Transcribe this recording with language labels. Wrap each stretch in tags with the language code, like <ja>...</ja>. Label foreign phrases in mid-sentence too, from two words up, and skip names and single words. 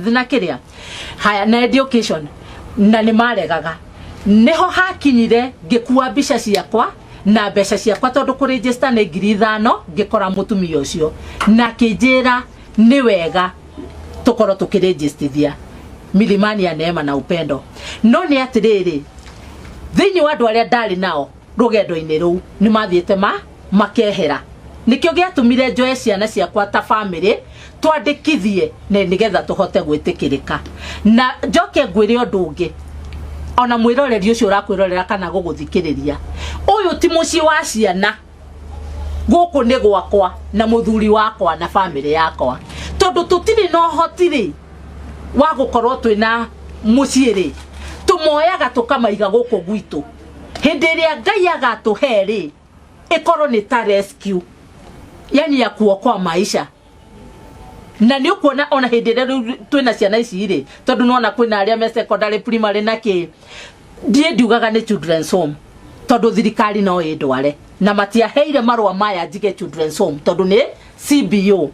<ki>na kiria haya na education na ni maregaga niho hakinyire ngikua mbica ciakwa na mbeca ciakwa tondu ku register ni 5,000 ngikora mutumia ucio na kijira ni wega tukoro tukiregistithia Milimani ya neema na upendo no ni atiriri thini wa andu aria ndari nao rugendo-ini ruu ni mathiete makehera nikio giatumire njoe ciana ciakwa ta family twandikithie na nigetha tuhote gwitikirika na njoke ngwire undu ungi ona mwiroreri ucio urakwirorera kana guguthikiriria uyu ti muci wa ciana guku ni gwakwa na muthuri wakwa na family yakwa tondu tutiri no hotiri wa gukorwo twina muciiri tumoyaga tukamaiga guku gwitu Hĩndĩ ĩrĩa Ngai agatũhe rĩ, ĩkorwo nĩ ta rescue,</ki> <sw>yani ya kuokoa maisha.</sw> <ki>Na nĩ ũkuona ona hĩndĩ ĩrĩa twĩna ciana ici rĩ, tondũ nona kwĩna arĩa me secondary primary na kĩ, ndiĩ ndiugaga nĩ</ki> <en>children's home,</en> <ki>tondũ thirikari no ĩndware na matiaheire marũa maya njige</ki> <en>children's home</en> <ki>tondũ nĩ CBO.</ki>